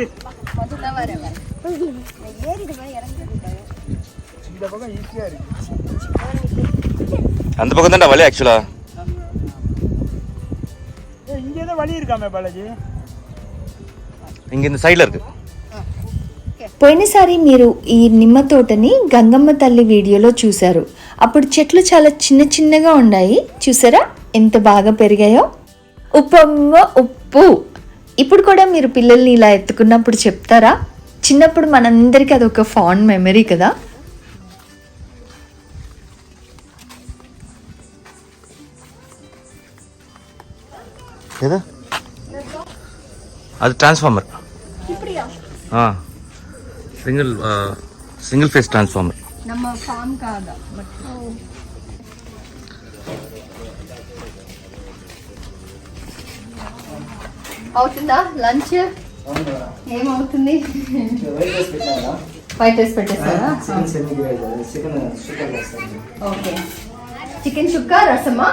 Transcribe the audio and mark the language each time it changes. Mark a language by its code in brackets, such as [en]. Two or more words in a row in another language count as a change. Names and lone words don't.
[ta] முதல்ல வரேன். ஏறிடுவேன், இறங்கிடுவேன். இந்த பக்கம் ஈஸியா இருக்கு. அந்த பக்கம் தான்டா வழி ஆக்சுவலா. இங்கே தான் வழி இருக்காமே பாலாஜி. இங்க இந்த சைடுல இருக்கு. [te] పోయినసారి మీరు ఈ నిమ్మ తోటని గంగమ్మ తల్లి వీడియోలో చూశారు. అప్పుడు చెట్లు చాలా చిన్న చిన్నగా ఉన్నాయి. చూసారా ఎంత బాగా పెరిగాయో. ఉప్పమ్మ ఉప్పు. ఇప్పుడు కూడా మీరు పిల్లల్ని ఇలా ఎత్తుకున్నప్పుడు చెప్తారా? చిన్నప్పుడు మనందరికీ అదొక [en] fond memory [te] కదా. ఏదా అది ట్రాన్స్ఫార్మర్. [en] single phase transformer. [ta] நம்ம ஃபார்ம்காக [te] అవుతుందా లంచ్? ఏమవుతుంది? [en] white rice [te] పెట్టేస్తారా? ఓకే. చికెన్ చుక్క రసమా?